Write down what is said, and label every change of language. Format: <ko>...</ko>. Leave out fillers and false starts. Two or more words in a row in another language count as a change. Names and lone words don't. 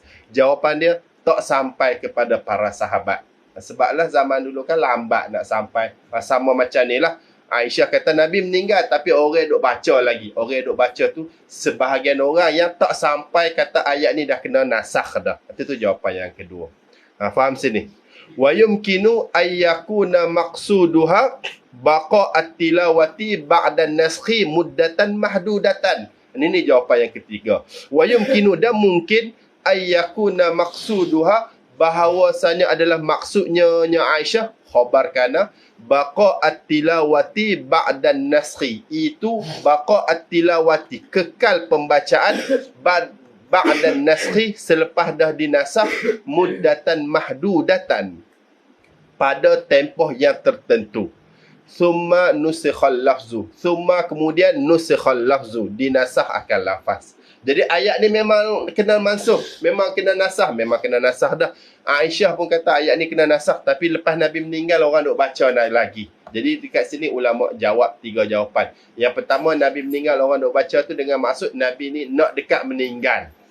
<ms>Jawapan dia, tak sampai kepada para sahabat. Sebablah zaman dulu kan lambat nak sampai. Sama macam ni lah. Aisyah kata Nabi meninggal tapi orang duk baca lagi. Orang duk baca tu sebahagian orang yang tak sampai kata ayat ni dah kena nasakh dah. Itu jawapan yang kedua. Faham sini?</ms> <ar>ويمكن أن يكون مقصودها بقاء التلاوة بعد النسخ مدة محدودة.</ar> <ms>Ini jawapan yang ketiga.</ms> <ar>ويمكن,</ar> <ms>dan mungkin</ms> <ar>أن يكون مقصودها,</ar> <ms>bahawasanya adalah maksudnya Aisyah khabarkana</ms> <ar>بقاء التلاوة بعد النسخ,</ar> <ms>itu</ms> <ar>بقاء التلاوة,</ar> <ms>kekal pembacaan,</ms> <ar>بعد النسخ,</ar> <ms>selepas dah dinasakh,</ms> <ar>مدة محدودة,</ar> <ms>pada tempoh yang tertentu.</ms> <ar>ثم نسخ اللفظ، ثم kemudian نسخ اللفظ,</ar> <ms>dinasakh akan lafaz. Jadi ayat ni memang kena mansukh, memang kena nasakh dah. Aisyah pun kata ayat ni kena nasakh, tapi lepas Nabi meninggal orang duk baca lagi. Jadi dekat sini ulama jawab 3 jawapan. Yang pertama, Nabi meninggal orang duk baca tu dengan maksud Nabi ni nak dekat meninggal.</ms>